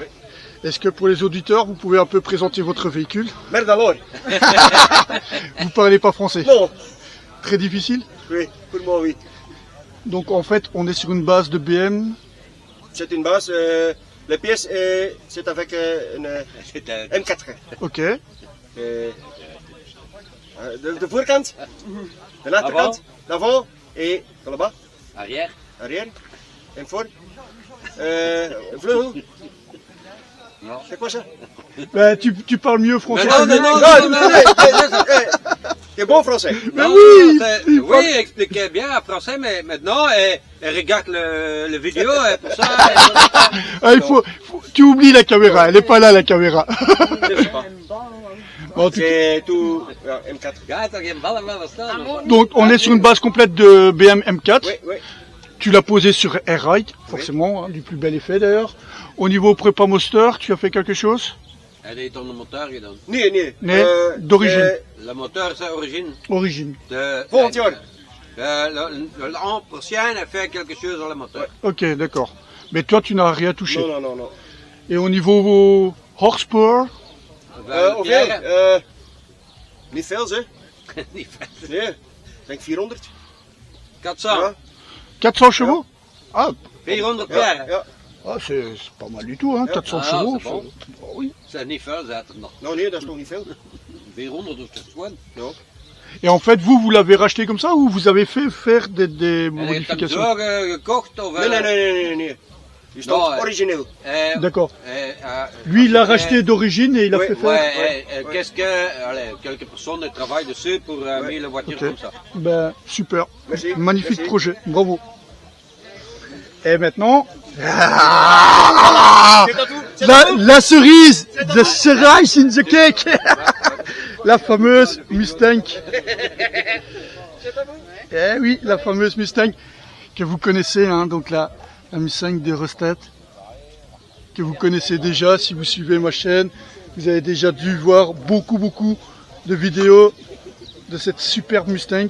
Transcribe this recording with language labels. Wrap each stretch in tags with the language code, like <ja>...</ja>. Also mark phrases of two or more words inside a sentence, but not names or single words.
<fr>Est-ce que pour les auditeurs, vous pouvez un peu présenter votre véhicule? Merde alors. Vous parlez pas français? Non. Très difficile? Oui, pour moi oui. Donc en fait, on est sur une base de BM. C'est une base. La pièce c'est avec une M4. Ok.</fr> <nl>De voorkant, de achterkant,</nl> <fr>l'avant et de là-bas, Arrière.</fr> <nl>arrière en voor. Vleugel.</nl> <fr>Non. C'est quoi ça? Ben, tu parles mieux français. Mais non. T'es bon français. Mais Non, oui, oui, expliquez bien en français, mais maintenant, elle regarde le vidéo, et pour ça. Ah, tu oublies la caméra, elle est pas là la caméra. Je sais pas. Bon, en tout cas, C'est tout M4.</fr> <nl>Ja, toch geen ballen meer verstaan.</nl> <fr>donc on est sur une base complète de BM M4. Oui, oui. Tu l'as posé sur Air-Ride, forcément, hein, du plus bel effet d'ailleurs. Au niveau prépa Moster, tu as fait quelque chose? Elle est dans le moteur gedaan.</fr> <nl>Nee. Nee,</nl> <fr>d'origine. Le moteur, c'est origine. Origine.</fr> <nl>Volgend jaar.</nl> <fr>L'an prochain, elle fait quelque chose dans le moteur. Ok, d'accord. Mais toi, tu n'as rien touché. Non. Et au niveau horsepower,</fr> <nl>Hoeveel? Niet veel, hè? Niet veel. Nee, ik denk 400. 400. Ja.</nl> <fr>400 chevaux? Ah, 400</fr> <nl>Ja, jaar. ja.</nl> <fr>c'est pas mal du tout, hein, 400 Ah, chevaux. c'est bon. Oh, oui.</fr> <nl>C'est niet veel, zei er nog. Nou nee, dat is nog niet veel. 400 of dat is gewoon. No.</nl> <fr>Et en fait, vous l'avez racheté comme ça ou vous avez fait faire des</fr> <nl>En je hebt hem</nl> <fr>modifications?</fr> <nl>zo gekocht of... Nee. Die stond Nou, origineel.</nl> <fr>D'accord. Lui, il l'a racheté d'origine et il a Oui, fait faire. Ouais, qu'est-ce que... Allez, quelques personnes travaillent dessus pour mettre la voiture Ok. comme ça. Ben, super. Merci. Magnifique Merci. projet. Bravo. Et maintenant, C'est dat tout? la cerise,</fr> <en>the cerise in the cake.</en> <fr>La fameuse Mustang. Eh oui, la fameuse Mustang que vous connaissez, hein, donc la Mustang de Rostet, que vous connaissez déjà si vous suivez ma chaîne. Vous avez déjà dû voir beaucoup de vidéos de cette superbe Mustang.</fr>